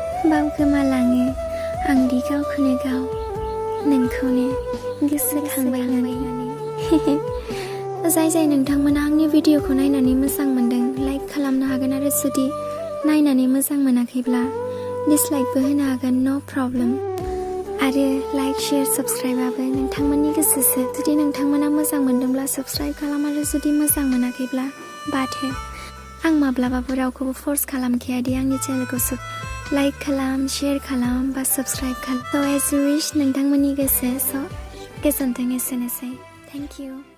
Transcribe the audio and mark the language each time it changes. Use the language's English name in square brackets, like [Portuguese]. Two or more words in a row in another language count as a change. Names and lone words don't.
[Bodo] बावगोमालाङो आंदि गावखौनो गाव, नोंखौनो गोसोखांबायनानै। जाय जाय नोंथांमोना आंनि भिडिअखौ नायनानै मोजां मोनदों, लाइक खालामनो हागोन, आरो जुदि नायनानै मोजां मोनाखैब्ला डिसलाइकबो होनो हागोन, [English] no problem। [Bodo] आरो [English] like, share, [Bodo] साबस्क्राइबाबो नोंथांमोननि गोसोसो। जुदि नोंथांमोना मोजां मोनदोंब्ला साबस्क्राइब खालाम, आरो जुदि मोजां मोनाखैब्ला बाद हो। आं माब्लाबाबो रावखौबो फर्स खालामखाया दि आंनि चेनेलखौ साब-, लाइक खालाम, शेयार खालाम, बा साबस्क्राइब खालाम। [English] So as you wish, [Bodo] नोंथांमोननि गोसो। So गोजोन्थों, एसेनोसै। [English] Thank you।